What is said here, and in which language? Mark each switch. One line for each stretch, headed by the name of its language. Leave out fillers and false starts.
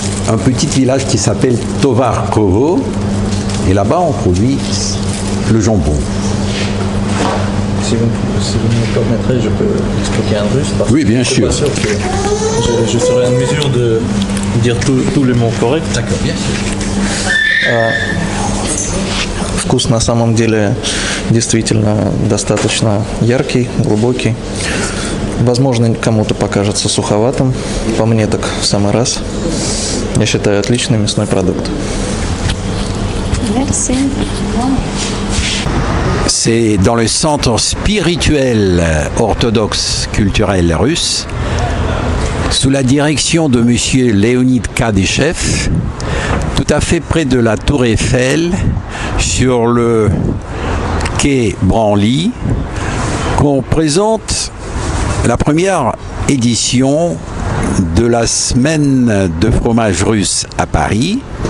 French: Un petit village qui s'appelle Tovarkovo. Et là-bas, on produit le jambon. Si vous me permettrez, je peux expliquer en russe. Parce Oui, bien que je suis sûr. pas sûr que je serai en mesure de dire tous les mots corrects. D'accord, bien sûr.
Russian: Вкус на самом деле действительно достаточно яркий, глубокий. Возможно, кому-то покажется суховатым. По мне так в самый раз. Я считаю, отличный мясной продукт.
French: Merci. C'est dans le centre spirituel orthodoxe culturel russe, sous la direction de M. Leonid Kadyshev, tout à fait près de la Tour Eiffel, sur le quai Branly, qu'on présente la première édition de la semaine de fromage russe à Paris.